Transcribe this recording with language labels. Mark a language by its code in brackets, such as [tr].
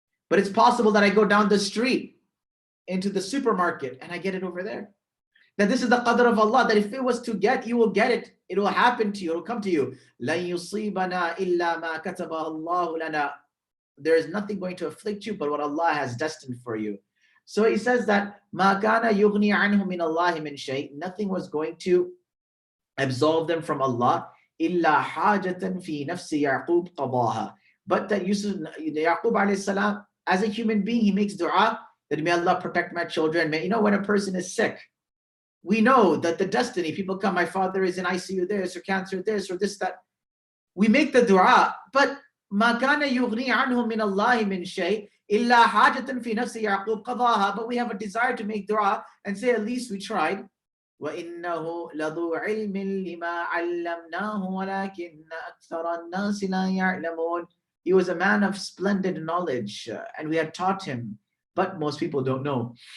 [en] But it's possible that I go down the street into the supermarket and I get it over there. That this is the qadr of Allah, that if it was to get, you will get it. It will happen to you. It will come to you. [ar] لَن يُصِيبَنَا إِلَّا مَا كَتَبَهَ اللَّهُ لَنَا. [en] There is nothing going to afflict you but what Allah has destined for you. So he says that [ar] مَا كَانَ يُغْنِي عَنْهُ مِنَ اللَّهِ مِنْ شَيْءٍ. [en] Nothing was going to absolve them from Allah. [ar] إِلَّا حَاجَةً فِي نَفْسِ يَعْقُوبَ قَضَاهَا. [en] But that Yaqub alayhi salam, as a human being, he makes dua that may Allah protect my children. May, when a person is sick, we know that the destiny, people come, my father is in ICU this, or cancer this, or this, that. We make the dua, but [ar] مَا كَانَ يُغْنِي عَنْهُ مِنَ اللَّهِ مِنْ شَيْءٍ إِلَّا حَاجَةً فِي نَفْسِ يَعْقُوبَ قَضَاهَا. [en] But we have a desire to make dua and say, at least we tried. [ar] وَإِنَّهُ لَذُو عِلْمٍ لِمَا عَلَّمْنَاهُ وَلَكِنَّ أَكْثَرَ النَّاسِ لَا يَعْلَمُونَ. [en] He was a man of splendid knowledge, and we had taught him, but most people don't know.